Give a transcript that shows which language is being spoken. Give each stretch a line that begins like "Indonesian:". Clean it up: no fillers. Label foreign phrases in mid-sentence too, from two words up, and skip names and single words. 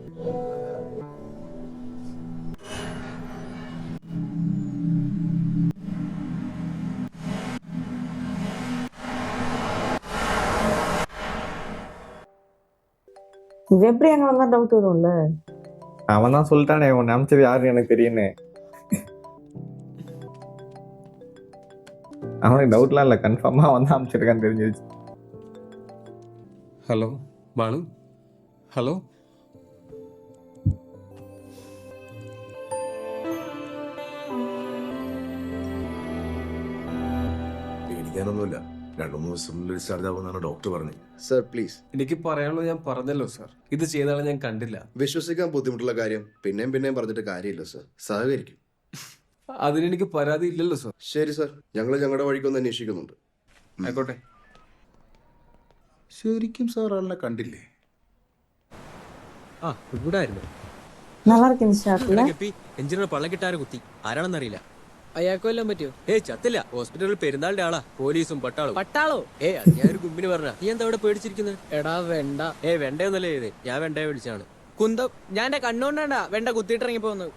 Tamil: எப்படி அங்க வந்தா டவுட் வரும்ல. அவன் தான் சொல்லிட்டானே உன்னை அமிச்சது யாருன்னு எனக்கு தெரியும்னு. அவனுக்கு டவுட்லாம் இல்லை, கன்ஃபார்மா அவன் தான் அமிச்சிருக்கான்னு தெரிஞ்சிருச்சு.
Malayalam: ഹലോ ബാണു, ഹലോ. പേടിക്കാനൊന്നുമില്ല, 2-3 ദിവസത്തിനുള്ളിൽ ഡിസ്ചാർജ് ആവുമെന്നാണ് ഡോക്ടർ പറഞ്ഞത്.
English: sir please.
Malayalam: എനിക്ക് പറയാനുള്ളത് ഞാൻ പറഞ്ഞല്ലോ സാർ. ഇത് ചെയ്താലും ഞാൻ കണ്ടില്ല. വിശ്വസിക്കാൻ ബുദ്ധിമുട്ടുള്ള കാര്യം പിന്നെയും പിന്നെയും പറഞ്ഞിട്ട് കാര്യമില്ല സർ. സഹകരിക്കും. അതിനെനിക്ക് പരാതി ഇല്ലല്ലോ സാർ. ശരി സർ, ഞങ്ങൾ ഞങ്ങളുടെ വഴിക്കൊന്ന് അന്വേഷിക്കുന്നുണ്ട്. ആയിക്കോട്ടെ. ശരിക്കും സാർ ആളിനെ കണ്ടില്ലേ? ആ ഇവിടെ ആയിരുന്നു.
Tamil: நல்லா இருக்கு இந்த ஷாட்ல.
Malayalam: എഞ്ചിനീയർ പള്ളക്കിട്ടാരെ കുത്തി ആരാണെന്നറിയില്ല. അയാൾക്ക് വല്ലതും പറ്റിയോ? ചത്തില്ല. ഹോസ്പിറ്റലിൽ പെരുന്നാളിന്റെ ആളാ. പോലീസും പട്ടാളും. പട്ടാളോ? അത് ഞാനൊരു ഗുമ്പിന് പറഞ്ഞ. നീ എന്താ ഇവിടെ പേടിച്ചിരിക്കുന്നത്? എടാ വെണ്ട. വെണ്ടയൊന്നല്ലേ ഇത്, ഞാൻ വെണ്ടയെ വിളിച്ചാണ്. കുന്തം ഞാൻ എന്റെ കണ്ണുകൊണ്ടാ വെണ്ട കുത്തിയിട്ടിറങ്ങി പോകുന്നത്.